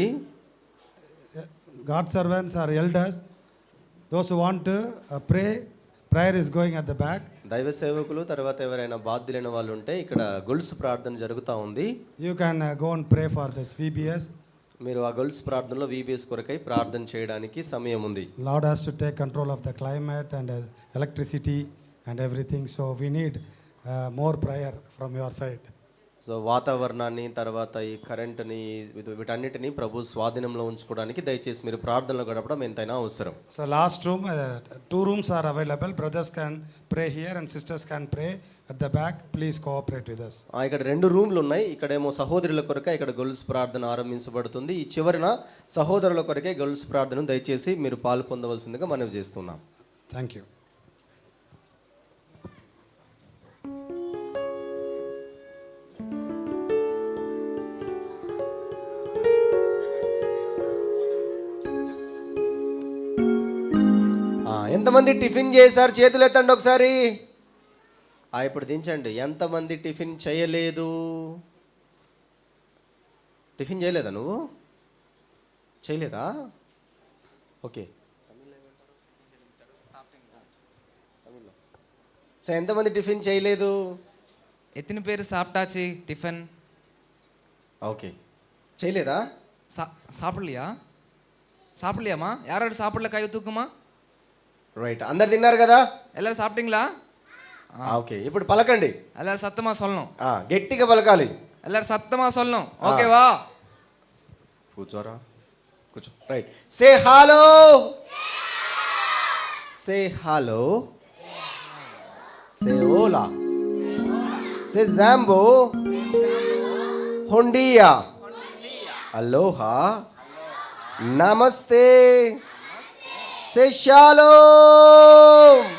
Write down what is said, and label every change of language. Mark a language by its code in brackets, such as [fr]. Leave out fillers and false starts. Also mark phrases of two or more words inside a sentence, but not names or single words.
[en] God servants are elders. Those who want to pray, prayer is going at the back. [te] దైవ సేవకులు తర్వాత ఎవరైనా బాధ్యులైన వాళ్ళు ఉంటే ఇక్కడ గొలుసు ప్రార్థన జరుగుతూ ఉంది. [en] You can go and pray for this VBS. [te] మీరు ఆ గొలుసు ప్రార్థనలో VBS కొరకై ప్రార్థన చేయడానికి సమయం ఉంది. [en] Lord has to take control of the climate and electricity and everything. So we need more prayer from your side. [te] సో వాతావరణాన్ని తర్వాత ఈ కరెంటుని వీటన్నిటిని ప్రభు స్వాధీనంలో ఉంచుకోవడానికి దయచేసి మీరు ప్రార్థనలో గడపడం ఎంతైనా అవసరం. [en] So last room, 2 rooms are available. Brothers can pray here and sisters can pray at the back. Please cooperate with us. [te] ఇక్కడ 2 రూమ్లు ఉన్నాయి. ఇక్కడేమో సహోదరుల కొరకే ఇక్కడ గొలుసు ప్రార్థన ఆరంభించబడుతుంది. ఈ చివరిన సహోదరుల కొరకే గొలుసు ప్రార్థన దయచేసి మీరు పాలు పొందవలసిందిగా మనవి చేస్తున్నాం. [en] Thank you. [te] ఎంతమంది టిఫిన్ చేశారు? చేతులు ఎత్తండి ఒకసారి. ఇప్పుడు దించండి. ఎంతమంది టిఫిన్ చేయలేదు? టిఫిన్ చేయలేదా? నువ్వు చేయలేదా? ఓకే. సో ఎంతమంది టిఫిన్ చేయలేదు? [ta] எத்தனை பேர் சாப்பிட்டாச்சு டிஃபன்? [te] ఓకే, చేయలేదా? [ta] சாப்பிடலையாமா? யாராவது சாப்பிடல கை தூக்குமா? [te] రైట్, అందరు తిన్నారు కదా? [ta] எல்லாரும் சாப்பிட்டீங்களா? [te] ఓకే, ఇప్పుడు పలకండి. [ta] எல்லாரும் சத்தமா சொல்லணும். [te] గట్టిగా పలకాలి. [ta] எல்லாரும் சத்தமா சொல்லணும். ஓகேவா? [te] కూర్చోరా, కూర్చో. [en] Right, say hello, say hello, say ola, say jambo, hondiya, aloha, namaste, say shalom.